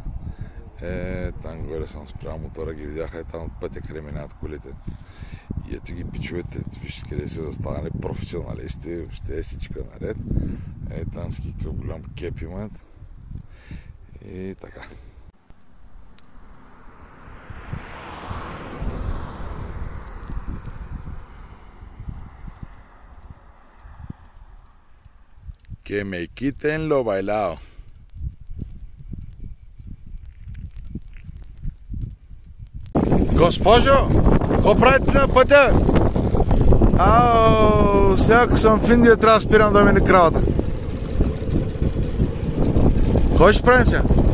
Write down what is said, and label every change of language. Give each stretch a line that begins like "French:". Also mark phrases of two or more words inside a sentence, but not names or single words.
Bulgarian: Там горе съм спрял мотора, ги видяха там от пътя, къде минават колите. И ето ги пичовете, вижте къде са застанали професионалисти, въобще всичко наред. Там с какъв голям кеп имат. И така.
Spanish: Que me quiten lo bailado.
Bulgarian: Госпожо, какво правите на пътя? Сега ако съм в Индия, трябва да спирам да мине кравата. Кой ще правим сега?